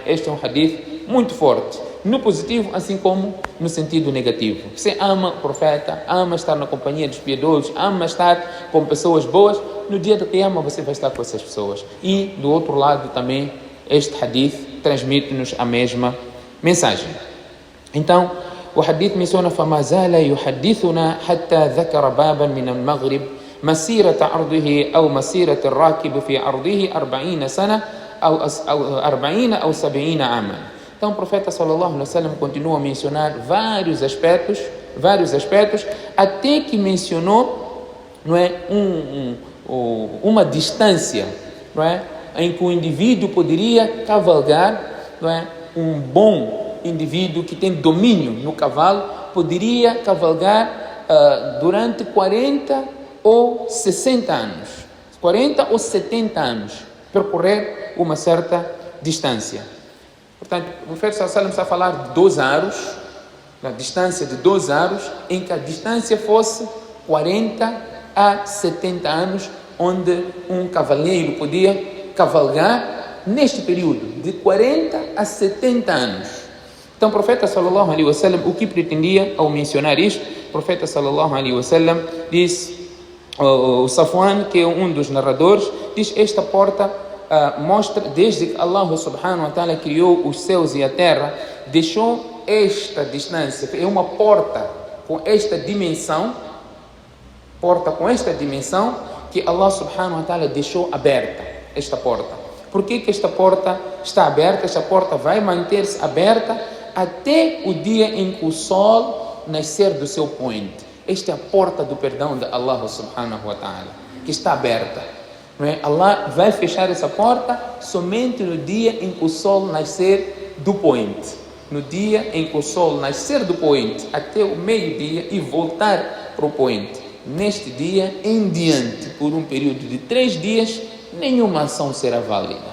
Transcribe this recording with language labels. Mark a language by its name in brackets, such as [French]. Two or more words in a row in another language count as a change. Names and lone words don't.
[Portuguese] Este é um hadith muito forte, no positivo assim como no sentido negativo. Você ama o profeta, ama estar na companhia dos piedosos, ama estar com pessoas boas, no dia da Qiyamah você vai estar com essas pessoas. E do outro lado também este hadith transmite-nos a mesma mensagem. Então o hadith menciona: [Arabic] فما زال يحدثنا حتى ذكر بابا من المغرب مسيرة عرضه أو مسيرة الراكب في عرضه 40 سنة أو 40 أو 70 عاما. [Portuguese] Então o profeta [Arabic] صلى الله عليه وسلم [Portuguese] continua a mencionar vários aspectos, até que mencionou, não é, uma distância, não é, em que o indivíduo poderia cavalgar, não é, um bom indivíduo que tem domínio no cavalo poderia cavalgar durante 40 ou 60 anos, 40 ou 70 anos, percorrer uma certa distância. Portanto, o profeta [Arabic] صلى الله عليه وسلم [Portuguese] está a falar de 2 aros, na distância de 2 aros, em que a distância fosse 40 a 70 anos, onde um cavaleiro podia cavalgar neste período, de 40 a 70 anos. Então o profeta [Arabic] صلى الله عليه وسلم, [Portuguese] o que pretendia ao mencionar isto? O profeta [Arabic] صلى الله عليه وسلم [Portuguese] disse, o Safwan, que é um dos narradores, diz: esta porta mostra, desde que Allah [Arabic] سبحانه وتعالى [Portuguese] criou os céus e a terra, deixou esta distância, é uma porta com esta dimensão, que Allah [Arabic] سبحانه وتعالى [Portuguese] deixou aberta, esta porta. Por que esta porta está aberta? Esta porta vai manter-se aberta até o dia em que o sol nascer do seu poente. Esta é a porta do perdão de Allah [Arabic] سبحانه وتعالى, [Portuguese] que está aberta. Não é? Allah vai fechar essa porta somente no dia em que o sol nascer do poente. No dia em que o sol nascer do poente até o meio-dia e voltar para o poente. Neste dia em diante, por um período de 3 dias, nenhuma ação será válida.